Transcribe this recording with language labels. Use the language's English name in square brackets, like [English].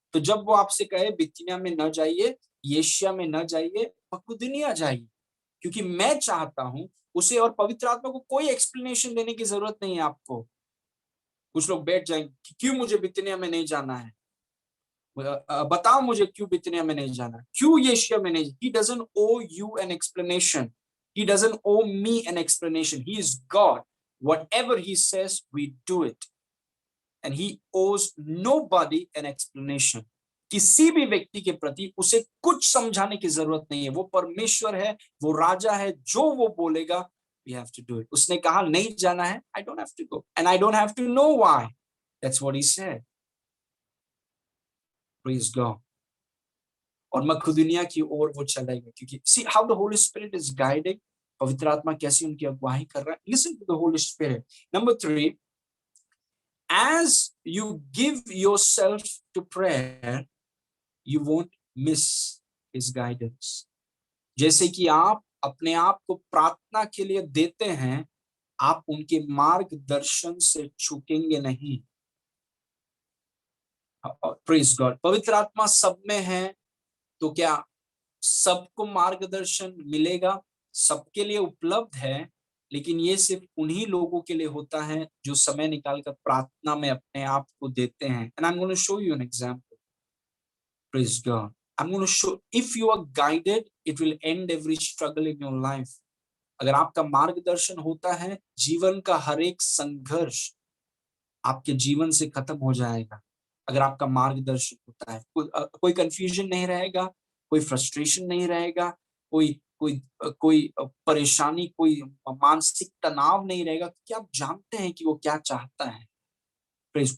[Hindi] तो जब वो आपसे कहे बिथिनिया में न जाइए, एशिया में न जाइए, मकुदुनिया जाइए, क्योंकि मैं चाहता हूं उसे। और पवित्र आत्मा को कोई एक्सप्लेनेशन देने की जरूरत नहीं है आपको। कुछ लोग बैठ जाएंगे कि क्यों मुझे बिथिनिया में नहीं जाना है, बताओ मुझे क्यों बिथिनिया में नहीं जाना, क्यों एशिया में नहीं। [English] He doesn't owe you an explanation. He doesn't owe me an explanation. He is God. Whatever he says, we do it. And he owes nobody an explanation. [Hindi] किसी भी व्यक्ति के प्रति उसे कुछ समझाने की जरूरत नहीं है। वो परमेश्वर है, वो राजा है, जो वो बोलेगा [English] we have to do it. [Hindi] उसने कहा नहीं जाना है, [English] I don't have to go and I don't have to know why. That's what he said. Praise God. [Hindi] और मकुदुनिया की ओर वो चलेगा, क्योंकि [English] see how the Holy Spirit is guiding. [Hindi] पवित्र आत्मा कैसी उनकी अगुवाई कर रहा है। [English] Listen to the Holy Spirit. Number 3, as you give yourself to prayer, you won't miss his guidance. [Hindi] जैसे कि आप अपने आप को प्रार्थना के लिए देते हैं, आप उनके मार्गदर्शन से चूकेंगे नहीं। [English] Praise God. [Hindi] पवित्र आत्मा सब में है, तो क्या सबको मार्गदर्शन मिलेगा? सबके लिए उपलब्ध है, लेकिन ये सिर्फ उन्हीं लोगों के लिए होता है जो समय निकालकर प्रार्थना में अपने आप को देते हैं। [English] And I am going to show you an example. Praise God. I'm going to show, if you are guided, it will end every struggle in your life. [Hindi] अगर आपका मार्गदर्शन होता है, जीवन का हर एक संघर्ष आपके जीवन से खत्म हो जाएगा। अगर आपका मार्गदर्शन होता है, कोई कंफ्यूजन नहीं रहेगा, कोई फ्रस्ट्रेशन नहीं रहेगा, कोई परेशानी, कोई मानसिक तनाव नहीं रहेगा, क्योंकि आप जानते हैं कि वो क्या चाहता है। प्रेज।